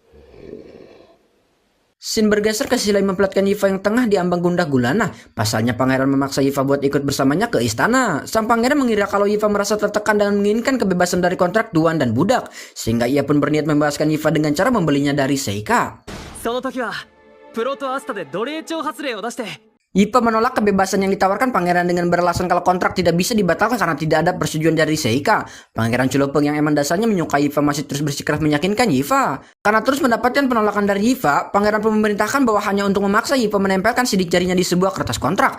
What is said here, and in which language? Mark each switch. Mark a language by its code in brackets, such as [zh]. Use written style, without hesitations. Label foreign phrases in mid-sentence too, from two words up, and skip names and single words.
[id] Scene bergeser ke sisi lain memperlihatkan Yifa yang tengah diambang gundah gulana. Pasalnya pangeran memaksa Yifa buat ikut bersamanya ke istana. Sang pangeran mengira kalau Yifa merasa tertekan dan menginginkan kebebasan dari kontrak tuan dan budak, sehingga ia pun berniat membebaskan Yifa dengan cara membelinya dari Seika. [ja] その時はプロとアスタで奴隷徴発令を出して [id] Yifa menolak kebebasan yang ditawarkan pangeran dengan beralasan kalau kontrak tidak bisa dibatalkan karena tidak ada persetujuan dari Seika. Pangeran Culopeng yang emang dasarnya menyukai Yifa masih terus bersikeras meyakinkan Yifa. Karena terus mendapatkan penolakan dari Yifa, pangeran pun memerintahkan bahwa hanya untuk memaksa Yifa menempelkan sidik jarinya di sebuah kertas kontrak.